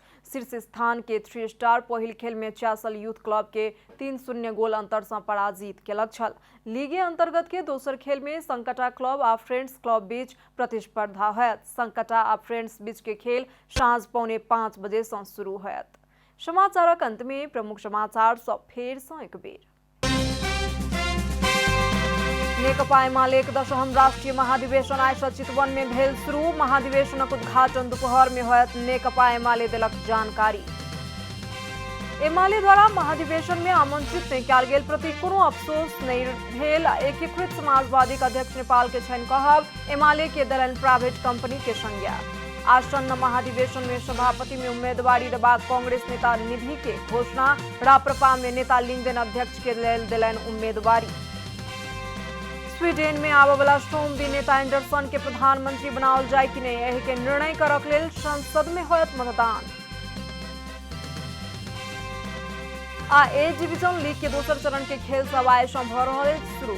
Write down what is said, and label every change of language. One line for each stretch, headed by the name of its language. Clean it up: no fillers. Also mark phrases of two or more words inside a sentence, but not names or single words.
Maithili: शीर्ष स्थान के 3 स्टार पहिल खेल में चासल यूथ क्लब के 3-0 गोल अंतर से पराजित केलक छल। लीगे अंतर्गत के दोसर खेल में संकटा क्लब आ फ्रेंड्स क्लब बीच प्रतिस्पर्धा होयत। संकटा आ फ्रेंड्स बीच के खेल साँझ 4:45 बजे से शुरू होयत। समाचारक अंत में प्रमुख समाचार सब फेर से एक बेर। नेकपा एमाले 10म राष्ट्रीय महाधिवेशन आइ सँ चितवन में भेल शुरू। महाधिवेशनक उद्घाटन दोपहर में होयत। नेकपा एमाले देलक जानकारी। एमाले द्वारा महाधिवेशन में आमंत्रित नहीं कयल गेल प्रति कोनो अफसोस नहीं भेल। एकीकृत समाजवादी अध्यक्ष नेपाल के छनि कहब, एमाले के देलनि
English: private company
Maithili: के संज्ञा। आसन्न महाधिवेशन में सभापति में उम्मीदवारी देबाक कांग्रेस नेता निधि के घोषणा। राप्रपा में नेता लिंगदेन अध्यक्ष के लेल देलनि उम्मीदवारी। स्वीडन में आबऽ वाला सोम दिन नेता एंडरसन के प्रधानमंत्री बनाओल जाय कि नहीं, एहि के निर्णय करक लेल संसद में होयत मतदान। आ ए डिवीजन लीग के दोसर चरण के खेल सब आइ सँ भऽ रहल अछि शुरू।